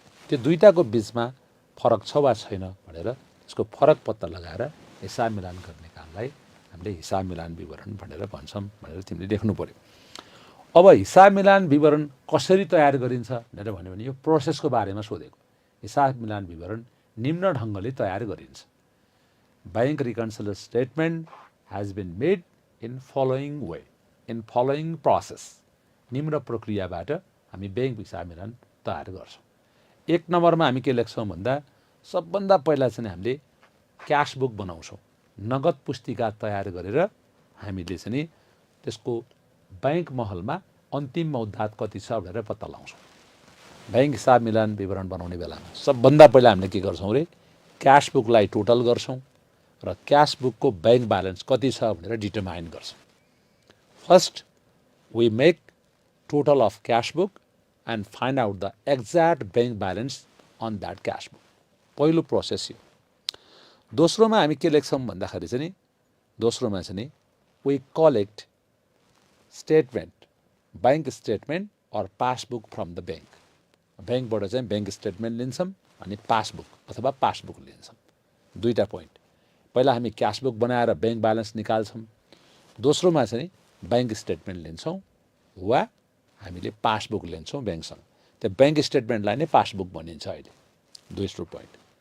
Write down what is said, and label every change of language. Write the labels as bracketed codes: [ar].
[ne] त्यो दुईटाको बिचमा फरक छ वा छैन भनेर त्यसको फरक पत्ता लगाएर हिसाब मिलान गर्ने कामलाई हामीले हिसाब मिलान विवरण भनेर भन्छौँ भनेर तिमीले देख्नु पर्यो। अब हिसाब मिलान विवरण कसरी तयार गरिन्छ भनेर भन्यो भने यो प्रोसेसको बारेमा सोधेको। हिसाब मिलान विवरण निम्न ढङ्गले तयार गरिन्छ। [en] Bank reconciliation statement has been made in following way, in following process. [ne] निम्न प्रक्रियाबाट हामी बैंक हिसाब मिलान तयार गर्छौँ। 1 नम्बरमा हामी के लेख्छौँ भन्दा सबभन्दा पहिला चाहिँ हामीले क्यास बुक बनाउँछौँ। नगद पुस्तिका तयार गरेर हामीले चाहिँ त्यसको बैंक महलमा अन्तिम मौद्दात कति छ भनेर पत्ता लगाउँछौँ। बैंक हिसाब मिलान विवरण बनाउने बेलामा सबभन्दा पहिला हामीले के गर्छौँ रे, क्यास बुकलाई टोटल गर्छौँ र क्यास बुकको बैंक ब्यालेन्स कति छ भनेर डिटरमाइन गर्छौँ। [en] First we make total of cash book and find out the exact bank balance on that cash book. [ne] पहिलो प्रोसेस यो। दोस्रोमा हामी के लेख्छौँ भन्दाखेरि चाहिँ दोस्रोमा चाहिँ [en] we collect statement, bank statement or passbook from the bank. [ne] ब्याङ्कबाट चाहिँ ब्याङ्क स्टेटमेन्ट लिन्छौँ अनि पासबुक अथवा पासबुक लिन्छौँ। दुईटा पोइन्ट, पहिला हामी क्यासबुक बनाएर ब्याङ्क ब्यालेन्स निकाल्छौँ, दोस्रोमा चाहिँ ब्याङ्क स्टेटमेन्ट लिन्छौँ वा हामीले पासबुक लिन्छौँ ब्याङ्कसँग। त्यो ब्याङ्क स्टेटमेन्टलाई नै पासबुक भनिन्छ अहिले। दोस्रो पोइन्ट।